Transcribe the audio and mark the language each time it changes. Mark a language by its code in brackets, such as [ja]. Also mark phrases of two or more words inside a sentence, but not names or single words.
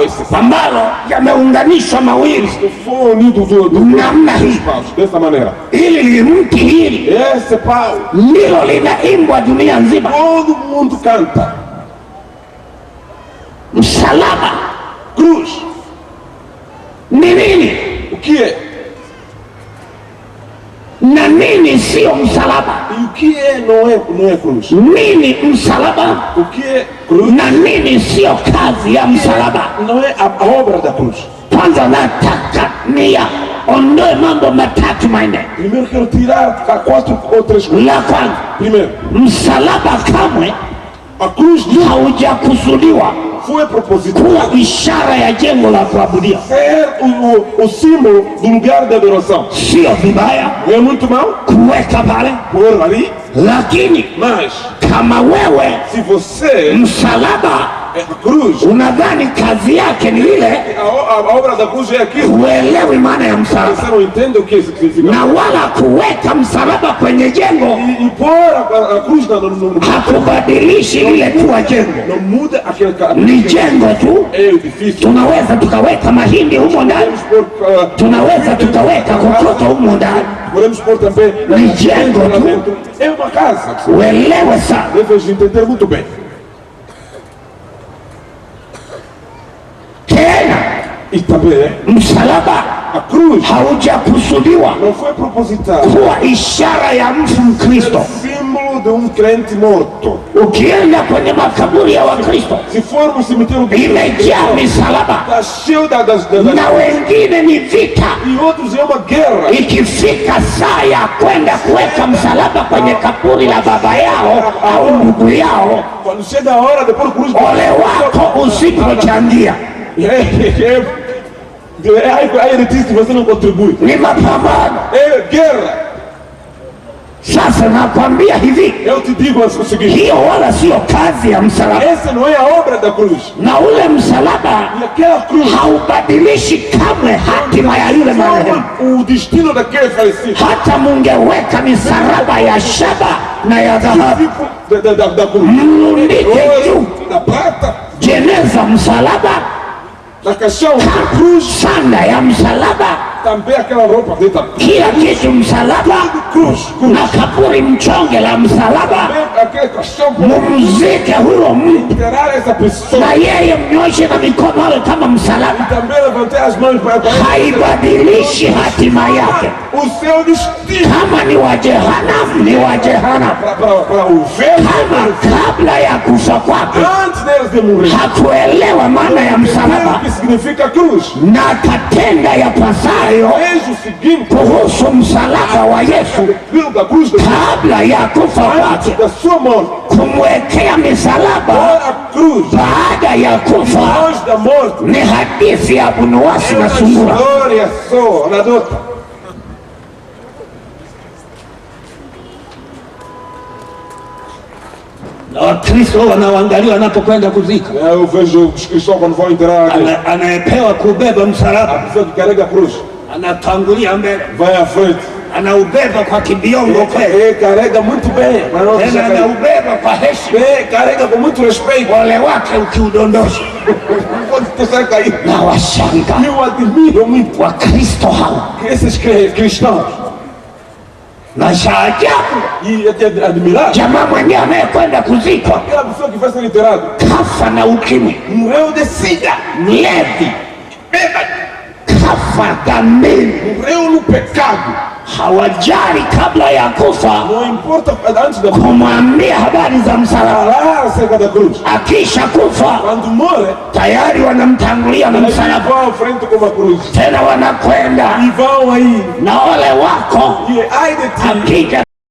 [sw] ambalo yameunganishwa mawili [pt] foi unido [sw] namna hii. [pt] dos paus, dessa maneira. [sw] Hili ni mti hili [pt] Esse pau, [sw] ndilo linaimbwa dunia nzima. [pt] todo mundo canta. [sw] Msalaba [pt] Cruz, [sw] ni nini [pt] o que é? [sw] na nini sio msalaba? [pt] E o que é não é cruz? [sw] Nini msalaba [pt] O que é cruz? [sw] na nini sio kazi ya msalaba? [pt] Não é a obra da cruz. [sw] Kwanza nataka ondoe mambo matatu manne. [pt] Primeiro quero tirar 4 ou 3 coisas. [sw] La kwanza, [pt] Primeiro, [sw] msalaba kamwe [pt] a cruz [sw] haujakusudiwa [pt] foi proposital [sw] kuwa ishara ya jengo la kuabudia. [pt] ser o símbolo do lugar de adoração. [sw] Sio vibaya [pt] Não é muito mal [sw] kuweka pale, [pt] pôr ali, [sw] lakini [pt] mas [sw] kama wewe [pt] se você [sw] msalaba [pt] a cruz, [sw] unadhani kazi yake ni ile, [pt] a obra da cruz é aquilo. [sw] huelewi maana ya [pt] Você [sw] msalaba, [pt] não entende o que isso significa. [sw] na wala kuweka msalaba kwenye jengo [pt] E pôr a cruz no [sw] hakubadilishi ile kuwa jengo. [pt] não muda aquele [sw] Ni jengo tu. [pt] é o edifício. [sw] Tunaweza tukaweka mahindi humo ndani, [pt] Podemos pôr [sw] tunaweza tukaweka kokoto humo ndani, [pt] podemos pôr também [sw] Ni jengo [pt] lá [sw] tu. [pt] dentro. É uma casa. [sw] uelewe sana. [pt] Devemos entender muito bem. [sw] Tena [pt] E também [sw] msalaba [pt] a cruz [sw] haujakusudiwa [pt] não foi proposital. [sw] kuwa ishara ya mfu Mkristo. [pt] Símbolo de crente morto. [sw] Ukienda kwenye makaburi ya Wakristo [pt] Se for no cemitério do [sw] imejaa misalaba, [pt] está cheio das [sw] na wengine ni vita. [pt] e outros é uma guerra. [sw] Ikifika saa ya kwenda kuweka msalaba kwenye kaburi la baba yao au ndugu yao, [pt] Quando chega a hora de pôr cruz, [sw] ole wako usipochangia. [pt] aí ele diz que você não contribui. [sw] Ni mapambano. [pt] É guerra. [sw] Sasa nakwambia hivi, [pt] Eu te digo o seguinte: [sw] hiyo wala sio kazi ya msalaba, [pt] essa não é a obra da cruz. [sw] na ule msalaba [pt] E aquela cruz [sw] haubadilishi kamwe hatima ya yule marehemu. [pt] forma o destino daquele falecido. [sw] Hata mungeweka misaraba ya shaba na ya dhahabu, [pt] Tipo da cruz. [sw] mlundike juu [pt] Ouro, da prata, [sw] jeneza msalaba, [pt] da caixão, da cruz, [sw] sanda ya msalaba, [pt] também aquela roupa dentro. [sw] kila kitu msalaba, [pt] Cruz, cruz. [sw] na kaburi mchonge la msalaba. [pt] Também aquele caixão, [sw] Mumzike huyo mtu [pt] enterrar essa pessoa. [sw] na yeye mnyoshe na mikono awe kama msalaba. [pt] Também levantar as mãos para [sw] Haibadilishi hatima yake. [pt] o seu destino. [sw] Kama ni wa jehanamu ni wa jehanamu, [pt] Para o ver [sw] kama kabla ya kufa kwake [pt] antes deles de morrer. [sw] hakuelewa maana ya [pt] O [sw] msalaba [pt] que significa cruz? [sw] na atatenda yapasayo [pt] Veja o seguinte: [sw] kuhusu msalaba wa Yesu [pt] aquilo da cruz de [sw] kabla ya kufa kwake, [pt] da sua morte. [sw] kumwekea misalaba [pt] Ora, a cruz, [sw] baada ya kufa [pt] depois da morte, [sw] ni hadithi ya Abunuwasi na Sungura. [pt] história só, anedota. [sw] Na Wakristo wanaoangalia wanapokwenda kuzika, [pt] Eu vejo os cristãos quando vão enterrar alguém. [sw] anayepewa kubeba [pt] A [sw] msalaba [pt] pessoa que carrega a cruz [sw] anatangulia mbele, [pt] vai à frente. [sw] anaubeba kwa kibiongo kweli, [pt] Ele carrega muito bem, mas não deixa [sw] tena [pt] cair. [sw] anaubeba kwa heshima. [pt] Ele carrega com muito respeito. [sw] Ole wake ukiudondosha. [pt] Pode deixar cair. [sw] Na washanga [pt] Eu admiro muito [sw] Wakristo hawa [pt] esses cristãos. [sw] na shaajabu, [pt] E até admirar [sw] jamaa mwenyewe anayekwenda kuzikwa [pt] aquela pessoa que vai ser enterrado. [sw] kafa na ukimwi, [pt] Morreu de sida, [sw] mlevi, [pt] bêbado, [sw] kafa dhambini, [pt] morreu no pecado. [sw] hawajali kabla ya kufa [pt] não importa antes da [sw] kumwambia habari za msalaba. [pt] falar acerca da cruz. [sw] Akisha kufa [pt] Quando morre, [sw] tayari wanamtangulia na [pt] eles [sw] msalaba, [pt] vão à frente com a cruz [sw] tena wanakwenda [pt] e vão aí. [sw] na ole wako [pt] E ai de ti [sw] akija